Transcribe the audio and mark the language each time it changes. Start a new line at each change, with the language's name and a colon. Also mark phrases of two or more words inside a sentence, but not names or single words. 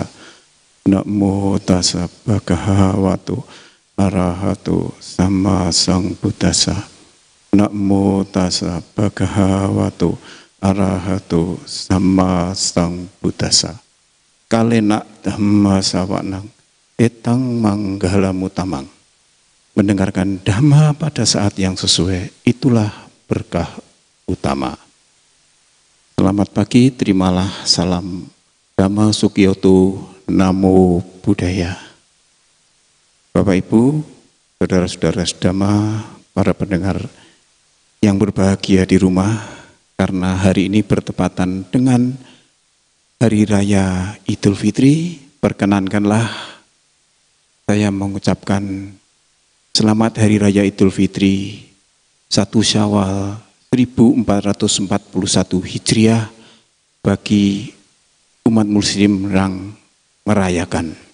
Pali: Namo tassa bhagavato arahato sama sambuddhassa. Namo tassa bhagavato arahato sama sambuddhassa. Kalena dhamma sawanang etang manggalamutamang.
Indonesian: Mendengarkan dhamma pada saat yang sesuai, itulah berkah utama. Selamat pagi, terimalah salam Dhamma Sukiyoto,
Pali: Namo Buddhaya.
Indonesian: Bapak Ibu, saudara-saudara sedama, para pendengar yang berbahagia di rumah, karena hari ini bertepatan dengan Hari Raya Idul Fitri, perkenankanlah saya mengucapkan selamat Hari Raya Idul Fitri 1 Syawal 1441 Hijriah bagi umat muslim yang merayakan.